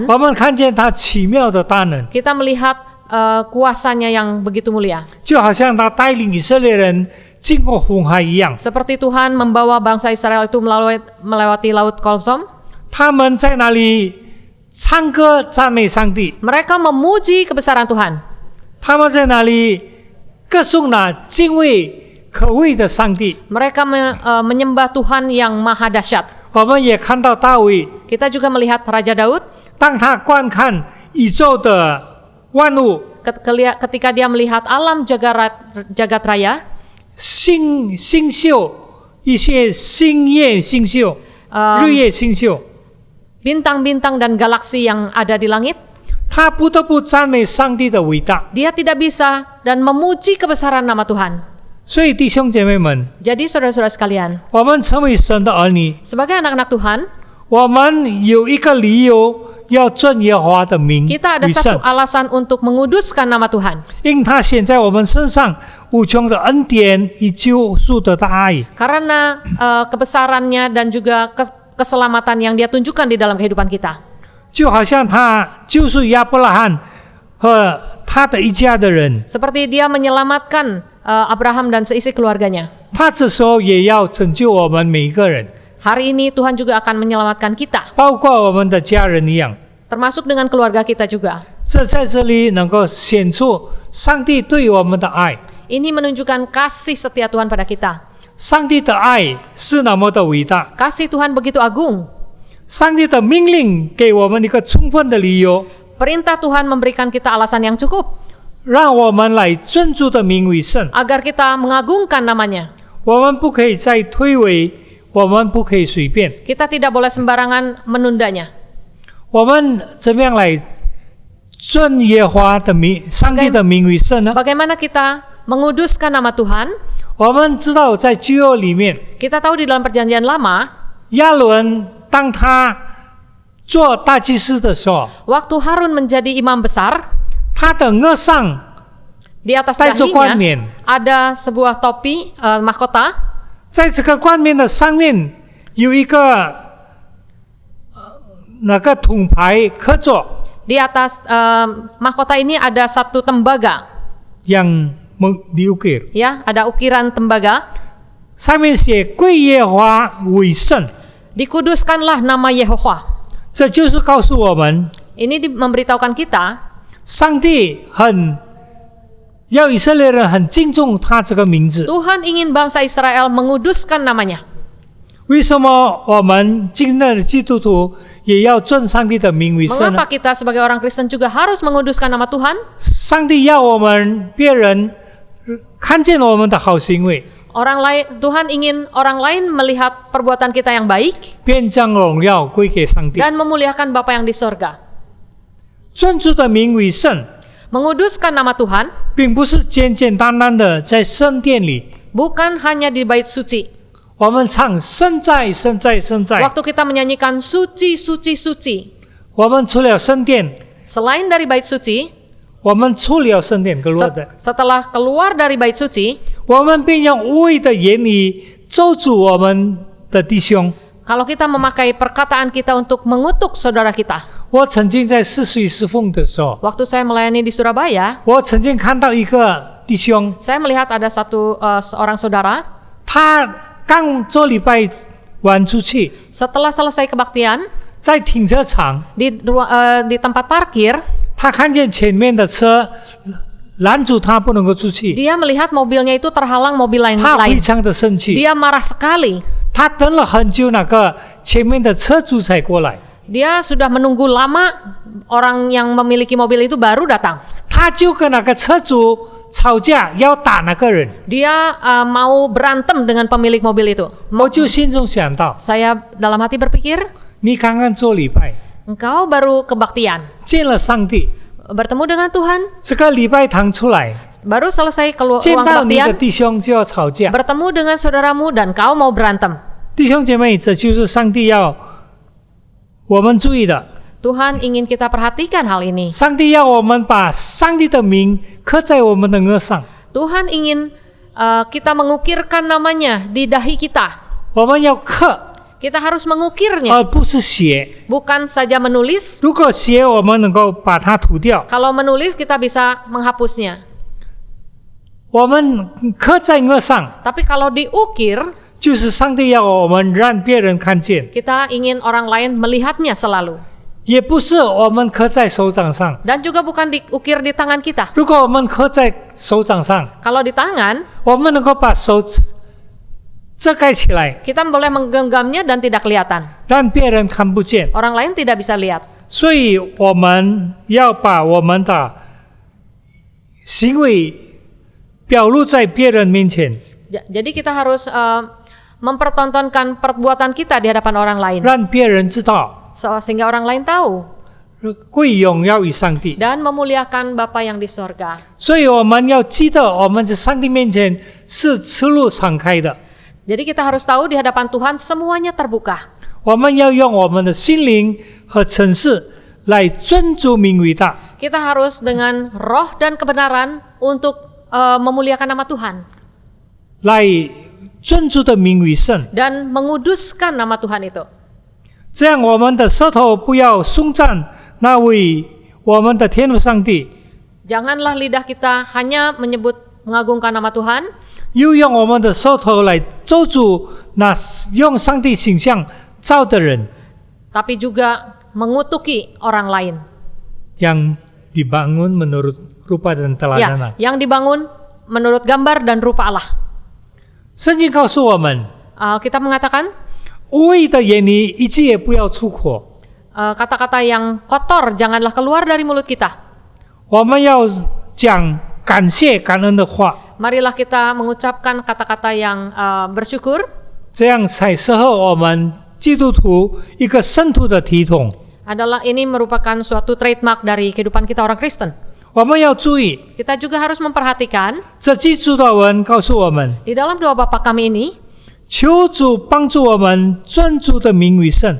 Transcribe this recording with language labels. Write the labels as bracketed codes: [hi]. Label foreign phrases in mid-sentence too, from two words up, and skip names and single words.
[zh] 我们看见他奇妙的大能， [id] kita melihat kuasanya yang begitu mulia. [zh] 就好像他带领以色列人经过红海一样。 [id] Seperti Tuhan membawa bangsa Israel itu melewati Laut Kolsom, [zh] 他们在那里唱歌赞美上帝， [id] mereka memuji kebesaran Tuhan. [zh] 他们在那里歌颂那敬畏可畏的上帝。 [id] Mereka menyembah Tuhan yang maha dahsyat. [zh] 我们也看到大卫， [id] Kita juga melihat Raja Daud [zh] 当他观看宇宙的万物， [id] ketika dia melihat alam jagat raya, [zh] 星宿，一些星夜星宿，日夜星宿， [id] bintang-bintang dan galaksi yang ada di langit, [zh] 他不得不赞美上帝的伟大。 [id] dia tidak bisa dan memuji kebesaran nama Tuhan. [zh] 所以弟兄姐妹们， [id] Jadi saudara-saudara sekalian, [zh] 我们成为神的儿女， [id] sebagai anak-anak Tuhan, [zh] 我们有一个理由要尊耶和华的名 [id] kita ada [zh] 为 [id] satu [zh] 圣， [id] alasan untuk menguduskan nama Tuhan. [zh] 因他显在我们身上无穷的恩典与救赎的大爱。 [id] Karena kebesarannya dan juga keselamatan yang dia tunjukkan di dalam kehidupan kita. [zh] 就好像他救赎亚伯拉罕和他的一家的人， [id] Seperti dia menyelamatkan Abraham dan seisi keluarganya. [zh] 他这时候也要拯救我们每一个人， [id] Hari ini Tuhan juga akan menyelamatkan kita, [zh] 包括我们的家人一样。 [id] termasuk dengan keluarga kita juga. [zh] 这在这里能够显出上帝对我们的爱， [id] Ini menunjukkan kasih setia Tuhan pada kita. [zh] 上帝的爱是那么的伟大， [id] Kasih Tuhan begitu agung. [zh] 上帝的命令给我们一个充分的理由， [id] Perintah Tuhan memberikan kita alasan yang cukup [zh] 让我们来尊主的名为圣。 [id] agar kita mengagungkan namanya. [zh] 我们不可以再推诿，我们不可以随便。 [id] Kita tidak boleh sembarangan menundanya. [zh] 我们怎么样来尊耶和华的名、上帝的名为圣呢？ [id] Bagaimana kita menguduskan nama Tuhan? [zh] 我们知道在旧约里面， [id] Kita tahu di dalam perjanjian lama, [zh] 亚伦当他做大祭司的时候， [id] waktu Harun menjadi imam besar, [zh] 他的额上 [id] di atas [zh] 戴着冠 [id] dahinya [zh] 冕， [id] ada sebuah topi mahkota. [zh] 在这个冠冕的上面有一个那个铜牌刻着 [id] Di atas mahkota ini ada satu tembaga, yang diukir， ya, ada ukiran tembaga. [zh] 上面写归耶和华为圣， [id] Dikuduskanlah nama Yehova. [zh] 这就是告诉我们， [id] Ini memberitahukan kita, [zh] 上帝要以色列人很敬重他这个名字。 [id] Tuhan ingin bangsa Israel menguduskan namanya. [zh] 为什么我们今天的基督徒也要尊上帝的名为圣呢？ [id] Mengapa kita sebagai orang Kristen juga harus menguduskan nama Tuhan? [zh] 上帝要我们别人看见我们的好行为， [id] Tuhan ingin orang lain melihat perbuatan kita yang baik [zh] 便将荣耀归给上帝。 [id] dan memuliakan Bapa yang di sorga. [zh] 尊主的名为圣， [id] Menguduskan nama Tuhan [zh] 并不是简简单单的在圣殿里， [id] bukan hanya di bait suci. [zh] 我们唱圣在，圣在，圣在。 [id] Waktu kita menyanyikan suci, suci, suci. [zh] 我们除了圣殿， [id] Selain dari bait suci, [zh] 我们出了圣殿格罗的， [id] Setelah keluar dari bait suci, [zh] 我们便用无谓的言语咒诅我们的弟兄。 [id] kalau kita memakai perkataan kita untuk mengutuk saudara kita. [zh] 我曾经在4岁侍奉的时候， [id] Waktu saya melayani di Surabaya, [zh] 我曾经看到一个弟兄， [id] saya melihat ada seorang saudara, [zh] 他刚做礼拜完出去， [id] setelah selesai kebaktian [zh] 在停车场， [id] di tempat parkir, [zh] 他看见前面的车拦住他不能够出去， [id] dia melihat mobilnya itu terhalang mobil [zh] 他非 [id] lain. [zh] 常的生气， [id] Dia marah sekali. [zh] 他等了很久，那个前面的车主才过来， [id] Dia sudah menunggu lama, orang yang memiliki mobil itu baru datang. [zh] 他就跟那个车主吵架，要打那个人。 [id] Dia mau berantem dengan pemilik mobil itu. [zh] 我就心中想到， [id] Saya dalam hati berpikir, [zh] 你刚刚做礼拜， [id] engkau baru kebaktian, [zh] 见了上帝， [id] bertemu dengan Tuhan, [zh] 这个礼拜堂出来， [id] baru selesai [zh] 见 [id] ruang [zh] 到你的 [id] kebaktian, [zh] 弟兄就要吵架。 [id] bertemu dengan saudaramu dan kau mau berantem. [zh] 弟兄姐妹，这就是上帝要我们注意的。 [id] Tuhan ingin kita perhatikan hal ini. [zh] 上帝要我们把上帝的名刻在我们的额上， [id] Tuhan ingin kita mengukirkan namanya di dahi kita. [zh] 我们要刻， [id] Kita harus mengukirnya, [zh] 而不是写。 [id] bukan saja menulis. [zh] 如果写，我们能够把它涂掉。 [id] Kalau menulis kita bisa menghapusnya. [zh] 我们刻在额上， [id] Tapi kalau diukir, [zh] 就是上帝要我们让别人看见， [id] kita ingin orang lain melihatnya selalu. [zh] 也不是我们刻在手掌上。 [id] Dan juga bukan diukir di tangan kita. [zh] 如果我们刻在手掌上， [id] Kalau di tangan, [zh] 我们能够把手遮盖起来， [id] kita boleh menggenggamnya dan tidak kelihatan. [zh] 让别人看不见。 [id] Orang lain tidak bisa lihat. [zh] 所以我们要把我们的行为表露在别人面前， [id] Jadi kita harus mempertontonkan perbuatan kita di hadapan orang lain. [zh] 让别人知道， [id] Sehingga orang lain tahu. [zh] 归荣耀于上帝。 [id] Dan memuliakan Bapa yang di sorga. [zh] 所以我们要记得，我们在上帝面前是赤露敞开的。 [id] Jadi kita harus tahu di hadapan Tuhan semuanya terbuka. [zh] 我们要用我们的心灵和诚实来尊主名伟大， [id] Kita harus dengan roh dan kebenaran untuk memuliakan nama Tuhan. [zh] 来尊主的名为圣。 [id] Dan menguduskan nama Tuhan itu. [zh] 这样，我们的舌头不要颂赞那位我们的天父上帝， [id] Janganlah lidah kita hanya mengagungkan nama Tuhan, [zh] 又用我们的舌头来咒诅那用上帝形象造的人， [id] tapi juga mengutuki orang lain. yang dibangun menurut rupa dan teladan. Ya, yang dibangun menurut gambar dan rupa Allah. [zh] 圣经告诉我们， [id] Alkitab mengatakan [zh] 无谓的言语一句也不要出口。 [id] kata-kata yang kotor janganlah keluar dari mulut kita. [zh] 我们要讲感谢感恩的话， [id] Marilah kita mengucapkan kata-kata yang bersyukur. [zh] 这样才适合我们基督徒一个圣徒的体统。 [id] Adalah ini merupakan suatu trademark dari kehidupan kita orang Kristen. [zh] 我们要注意， [id] Kita juga harus memperhatikan [zh] 这句主祷文告诉我们， [id] di dalam doa Bapa kami ini, [zh] 求主帮助我们尊主的名为圣。